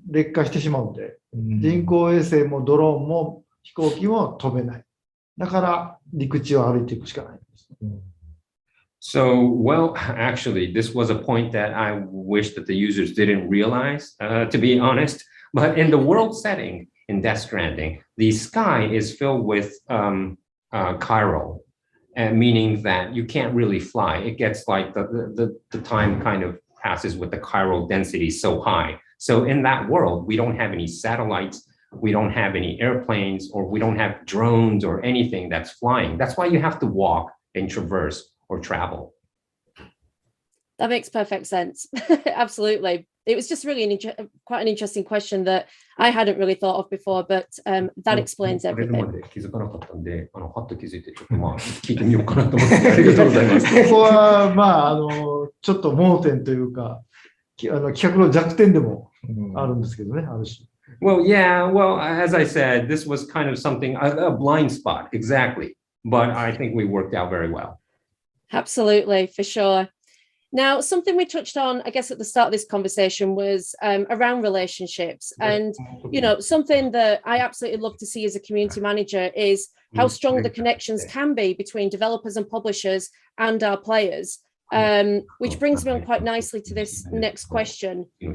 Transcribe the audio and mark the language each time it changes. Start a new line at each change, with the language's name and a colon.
Japanese: 劣化してしまうんで、人工衛星もドローンも飛行機も飛べない。だから陸地を歩いていくしかないんです。
English: So, well, actually, this was a point that I wish that the users didn't realize, to be honest. But in the world setting, in Death Stranding, the sky is filled with chiral, meaning that you can't really fly. It gets like the time kind of passes with the chiral density so high. So in that world, we don't have any satellites, we don't have any airplanes, or we don't have drones or anything that's flying. That's why you have to walk and traverse or travel. That makes perfect sense. Absolutely. It was just really quite an interesting question that I hadn't really thought of before, but that explains everything.
Japanese: 気づかなかったんで、パッと気づいてちょっとまあ聞いてみようかなと思ってありがとうございます。ここはまあちょっと盲点というか、企画の弱点でもあるんですけどね、ある種。
English: Well, yeah, well, as I said, this was kind of something a blind spot, exactly. But I think we worked out very well. Absolutely, for sure. Now, something we touched on, I guess, at the start of this conversation was around relationships. And, you know, something that I absolutely love to see as a community manager is how strong the connections can be between developers and publishers and our players, which brings me on quite nicely to this next question.